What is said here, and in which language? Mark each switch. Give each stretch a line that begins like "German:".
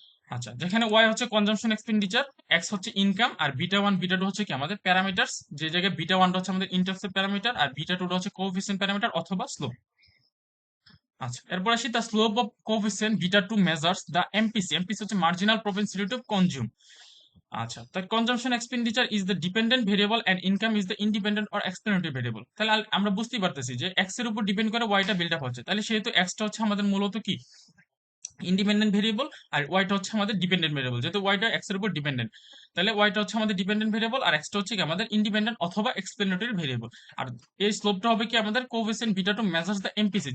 Bangla: আচ্ছা, যেখানে ওয়াই হচ্ছে কনজাম্পশন এক্সপেন্ডিচার, এক্স হচ্ছে ইনকাম, আর বিটা ওয়ান বিটা টু হচ্ছে কি আমাদের প্যারামিটার্স, যে জায়গায় বিটা ওয়ানটা হচ্ছে আমাদের ইন্টারসেপ্ট প্যারামিটার আর বিটা টুটা হচ্ছে কোএফিসিয়েন্ট প্যারামিটার অথবা স্লোপ। আচ্ছা, এরপর আসি
English: The slope of coefficient beta two measures the MPC.
Bangla: MPC হচ্ছে মার্জিনাল প্রপেনসিটি টু কনজিউম।
English: আচ্ছা, the consumption expenditure is the dependent variable and income is the independent or explanatory variable।
Bangla: তাহলে আমরা বুঝতেই পারতেছি যে এক্স এর উপর ডিপেন্ড করে ওয়াইটা বিল্ড আপ হচ্ছে, তাহলে সেহেতু এক্সটা হচ্ছে আমাদের মূলত কি ইন্ডিপেন্ডেন্ট ভেরিয়েবল, আর ওয়াইটা হচ্ছে আমাদের ডিপেন্ডেন্ট ভেরিয়েবল। যেহেতু ওয়াইটা এক্স এর উপর ডিপেন্ডেন্ট, তাহলে ওয়াইটা হচ্ছে আমাদের ডিপেন্ডেন্ট ভেরিয়েবল আর এক্সটা হচ্ছে কি আমাদের ইন্ডিপেন্ডেন্ট অথবা এক্সপ্লেনেটরি ভেরিয়েবল। আর এই স্লোপটা হবে কি আমাদের coefficient beta two
English: Measures the MPC.